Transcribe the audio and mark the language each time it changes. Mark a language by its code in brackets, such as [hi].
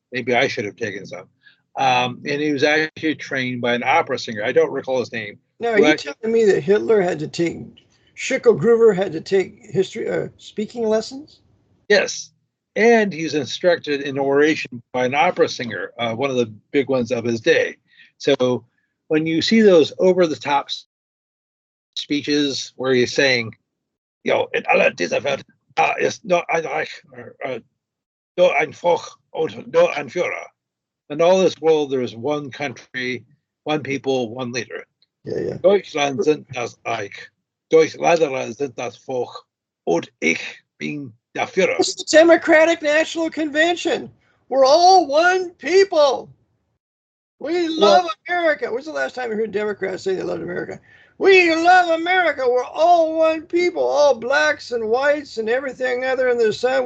[en] Maybe I should have taken some. And he was actually trained by an opera singer. I don't recall his name. Now, are you telling me that Hitler had to take, Schicklgruber had to take speaking lessons? Yes. And he was instructed in oration by an opera singer, one of the big ones of his day. So when you see those over-the-top speeches where he's saying, [de] in aller dieser Welt ist nur ein Reich, nur ein Volk und nur ein Führer. [en] In all this world, there is one country, one people, one leader. Yeah. [de] Deutschland sind das Reich. Deutschland sind das Volk. Und ich bin der Führer. [en] It's the Democratic National Convention. We're all one people. We love America. When's the last time you heard Democrats say they loved America? We love America. We're all one people, all blacks and whites and everything other in the sun.